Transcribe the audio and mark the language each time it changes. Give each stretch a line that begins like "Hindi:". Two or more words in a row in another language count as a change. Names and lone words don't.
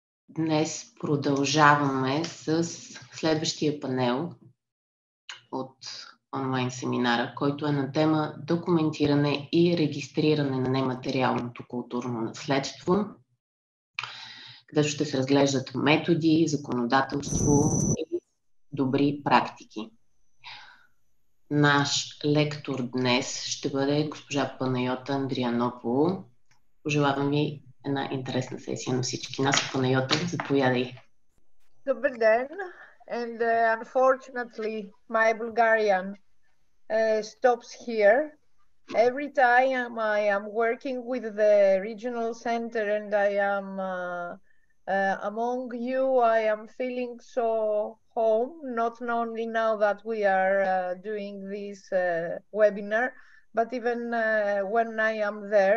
Bulgarian: Днес продължаваме с следващия панел от онлайн семинара, който е на тема Документиране и регистриране на нематериалното културно наследство, където ще се разглеждат методи, законодателство и добри практики. Наш лектор днес ще бъде госпожа Панайота Андрианопулу. Пожелавам ви една интересна сесия на всички нас. Панайота, заповядай. Добри ден.
English: And unfortunately, my Bulgarian stops here. Every time I am working with the regional center and I am among you, I am feeling so home, not only now that we are doing this webinar, but even when I am there.